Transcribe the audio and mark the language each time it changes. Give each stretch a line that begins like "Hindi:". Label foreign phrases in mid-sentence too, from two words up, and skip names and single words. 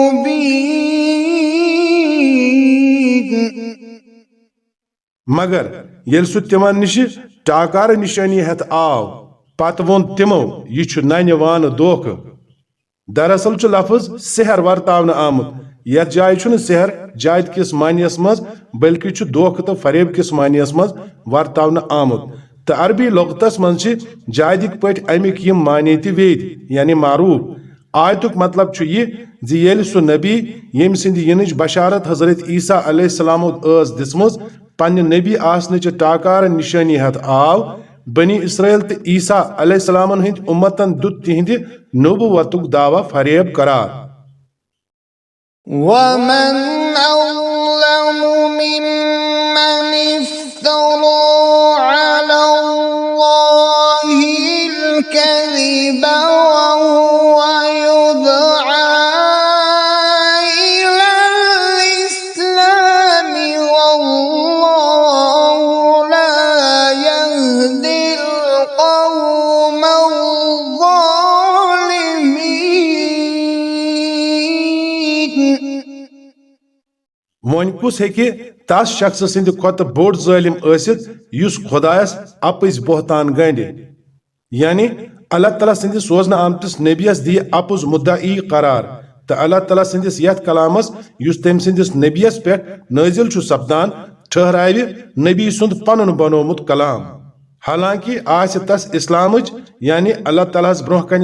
Arabic: مبين
Kashmiri: मगर येल सु तिमन निश टाकार निशानी हेत आव पत वोन तिमो यह नन्य वान दोख दरअसल लफ्ज सेहर वर्तावन आमुत यथ जाय सेहर जायद किस मानियस मज बल्कि दोख तो फरेब किस मानियस मज वर्तावन आमुत तो अरबी लुगतस मज जायदिक पट अमिक यम मानी त वेद यानी मारूफ आयतुक मतलब यह येल सु नबी यम सिंद यिनच बशारत हजरत ईसा अलैहिस्सलाम दिसमज पन्ने नबी आसने टाकार निशानी हथ आव बनी इसराइल तो ईसा अलैहिस्सलाम हिंद उम्मतन दुत तिहिंद नबुवतुक दावा फरेब करार
Arabic: ومن أظلم ممن افترى على الله الكذب وهو يدعى إلى الإسلام والله لا يهدي القوم الظالمين
Kashmiri: वन कुस हेके तस शख्स सिंद खोत बोड़ जालिम ऐसित युस खुदायस अपज बोहतान गंडे यानी अल्लाह ताला सिंद सोजन आमतिस नबियस दी अपुज मुद्दाई करार तो अल्लाह ताला सिंदिस यथ कलामस युस तम सिंदिस नबियस पे नाजिल छु सपदान ठहरावे नबी सुंद पनुन बनोमुत कलाम हालांकि आस तस इस्लामच यानी अल्लाह ताला ब्रोह कन